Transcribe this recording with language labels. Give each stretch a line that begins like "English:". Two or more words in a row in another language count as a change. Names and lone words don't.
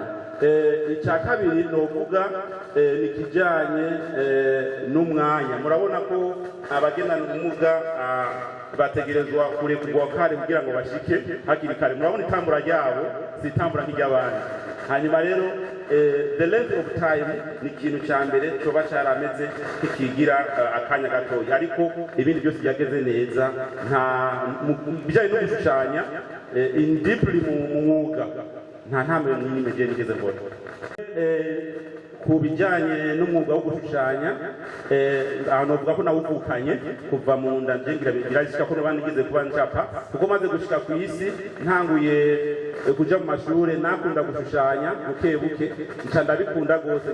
Rundi: Icya kabiri novuga ni kijanye n'umwanya. Murabona ko abagendana ubumuga bategerezwa kurekurwa kare kugira ngo bashike hakiri kare. Murabona itambura ryabo si itambura nk'iry'abandi. Hanyuma rero
English: the length of time
Rundi: ni ikintu cya mbere coba carameze kikigira akanya gatoya, ariko ibindi byose byageze neza. Nta bijanye no gushushanya
English: in deeply
Rundi: mu mwuga nta ntambwe n'imwe je nigeze mbona. Ku bijyanye n'umwuga wo gushushanya ahantu bavuga ko nawuvukanye kuva mu nda njengira birashika ko nigeze kuba ncapa kuko maze gushika ku isi ntanguye kuja mu mashure nakunda gushushanya buke buke nca ndabikunda gose.